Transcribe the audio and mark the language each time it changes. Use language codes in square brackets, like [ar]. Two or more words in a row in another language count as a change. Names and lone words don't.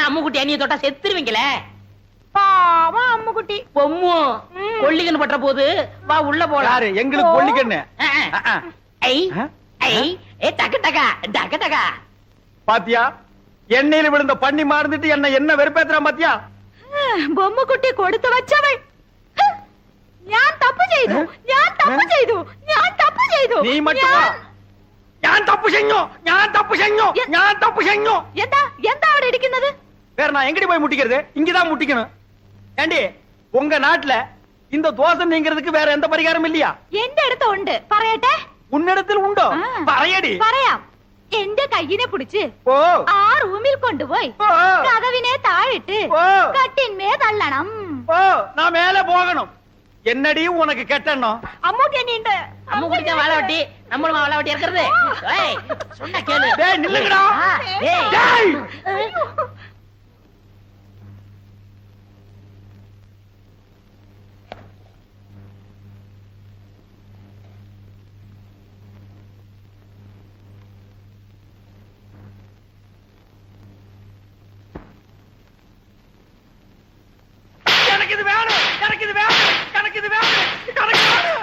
[ta] நீங்க தான் அம்முக்குட்டி அண்ணிய தொட்டா செத்துருவீங்களே. பாவம் அம்முக்குட்டி. பொம்மு கொல்லிக்கன்னு பட்ட போது வா உள்ள போலாம். யாரு எங்களுக்கு கொல்லிக்கண்ணு ஐ ஐ ஏ டக்கு டக்கா டக்கு டக்கா. பாத்தியா எண்ணெயில விழுந்த பண்ணி மாறுந்துட்டு என்ன வெறுப்பேத்துறான் பாத்தியா? [ml] ബൊമ്മക്കുട്ടി കൊടുത്തു വച്ചവൾ. ഞാൻ തപ്പ് ചെയ്തു, ഞാൻ തപ്പ് ചെയ്തു, ഞാൻ തപ്പ് ചെയ്തു. നീ മറ്റുവാ ഞാൻ തപ്പ് ചെയ്ഞ്ഞു, ഞാൻ തപ്പ് ചെയ്ഞ്ഞു, ഞാൻ തപ്പ് ചെയ്ഞ്ഞു. എന്താ എന്താ അവിടെ ഇരിക്കുന്നത്? [ta] வேற நான் எங்கடி போய் முட்டிக்கிறது? இங்கதான் முட்டிக்கணும். ஏண்டி உங்க நாட்டுல இந்த தோசை நீங்கிறதுக்கு வேற எந்த பரிகாரம் இல்லையா? [ml] എന്റെ അടുത്ത് ഉണ്ട്, പറയട്ടെ? [ta] உன்னிடத்தில் உண்டோ? [ml] പറയടി. പറയാം. എന്റെ കയ്യിനെ പിടിച്ച് ഓ ആ റൂമിൽ കൊണ്ടുപോയി കതവിനെ താഴിട്ട് കട്ടിന്മേ തള്ളണം. [ta] ஓ நான் மேல போகணும். என்னடி உனக்கு கெட்டணும்? [ml] അമ്മൂക്ക് എന്നെയുണ്ട്. [ta] அம்மு குடிச்ச வாழை வட்டி நம்மளும் வாழை வட்டி இருக்கிறது. ஏய் சொன்னா கேளு. டேய் நில்லுங்கடா. ஏய் டேய் எனக்கு இது வேணும், எனக்கு இது வேணும், எனக்கு இது வேணும், எனக்கு வேணும்.